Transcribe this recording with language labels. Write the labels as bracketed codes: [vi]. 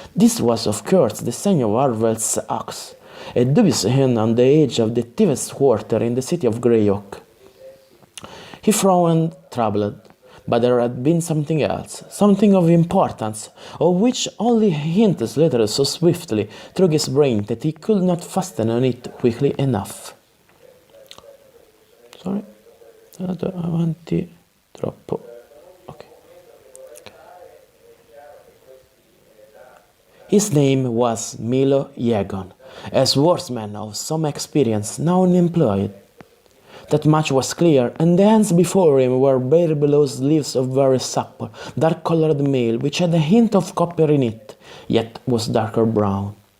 [en] This was, of course, the sign of Harvell's axe, a dubious inn on the edge of the thief's quarter in the city of Greyhawk. He frowned, troubled. But there had been something else, something of importance, of which only hints slithered so swiftly through his brain that he could not fasten on it quickly enough. Sorry, [it] andato avanti troppo. [en] Okay. His name was Milo Yegon, a swordsman of some experience, now unemployed. That much was clear, and the hands before him were bare below sleeves of very supple, dark-colored mail, which had a hint of copper in it, yet was darker brown.